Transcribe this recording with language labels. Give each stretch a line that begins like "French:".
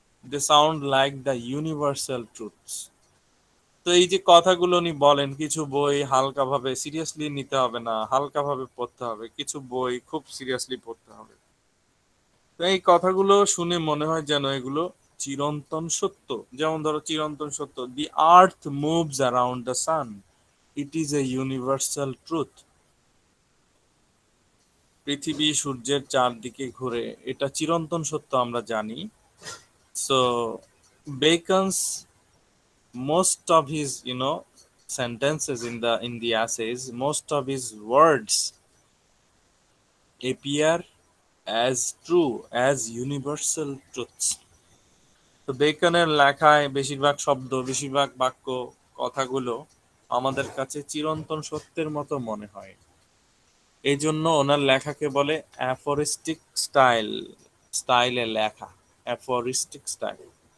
English: They sound like the universal truths.
Bangla: তো এই যে কথাগুলো উনি বলেন, কিছু বই হালকাভাবে সিরিয়াসলি নিতে হবে না, হালকাভাবে পড়তে হবে, কিছু বই খুব সিরিয়াসলি পড়তে হবে। তো এই কথাগুলো শুনে মনে হয় যেন এগুলো চিরন্তন সত্য। যেমন ধরো চিরন্তন সত্য,
English: The earth moves around the sun, it is a universal truth.
Bangla: পৃথিবী সূর্যের চারদিকে ঘুরে, এটা চিরন্তন সত্য, আমরা জানি।
English: So Bacon's most of his sentences in the essays, most of his words appear as true as universal truths.
Bangla: তো বেকনের লেখায় বেশিরভাগ শব্দ, বেশিরভাগ বাক্য, কথাগুলো আমাদের কাছে চিরন্তন সত্যের মতো মনে হয়। এই জন্য ওনার লেখাকে বলে অ্যাফোরিস্টিক স্টাইলে লেখা, অ্যাফোরিস্টিক স্টাইল।